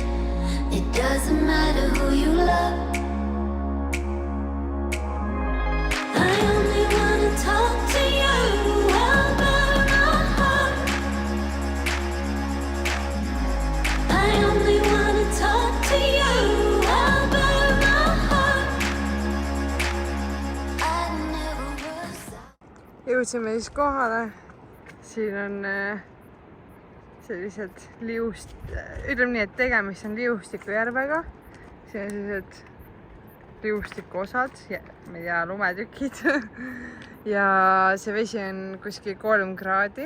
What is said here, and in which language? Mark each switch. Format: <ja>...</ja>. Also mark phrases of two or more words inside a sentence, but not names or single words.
<en>It doesn't matter who you love. I only wanna talk to you about my heart. I only wanna talk to you about my heart. I never was.</en> <et>Jõudsime siis kohale. Siin on sellised liust, ütleme nii, et tegemist on liustikujärvega. Siin on sellised liustiku osad, ma ei tea, lumetükid. Ja see vesi on kuskil 3 kraadi.</et>